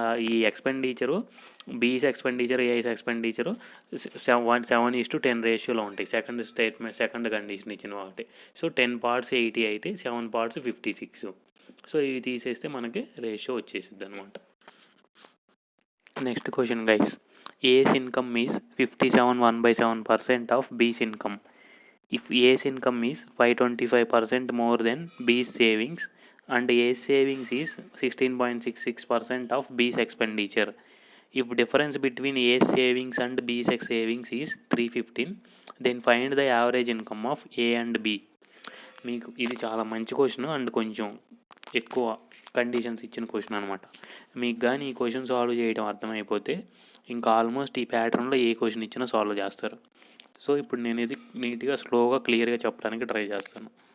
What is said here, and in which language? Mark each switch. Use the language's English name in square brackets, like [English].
[Telugu] ఈ ఎక్స్పెండిచరు బీస్ expenditure as expenditure 7:10 రేషియోలో ఉంటాయి. సెకండ్ కండిషన్ ఇచ్చిన ఒకటి. సో 10 parts 80 అయితే 7 parts 56. సో ఇవి తీసేస్తే మనకి రేషియో వచ్చేసిద్ది అనమాట. Next question guys, [English] A's income is 57 1/7% of B's income. If A's income is 525% more than B's savings and A's savings is 16.66% of B's expenditure. If difference between A's savings and B's savings is 315, then find the average income of A and B. [Telugu] మీకు ఇది చాలా మంచి question and కొంచెం ఎక్కువ conditions ఇచ్చిన question అనమాట. మీకు కానీ ఈ క్వశ్చన్ సాల్వ్ చేయడం అర్థమైపోతే ఇంకా ఆల్మోస్ట్ ఈ ప్యాటర్న్లో ఏ క్వశ్చన్ ఇచ్చినా సాల్వ్ చేస్తారు. సో ఇప్పుడు నేను ఇది నీట్గా స్లోగా క్లియర్గా చెప్పడానికి ట్రై చేస్తాను.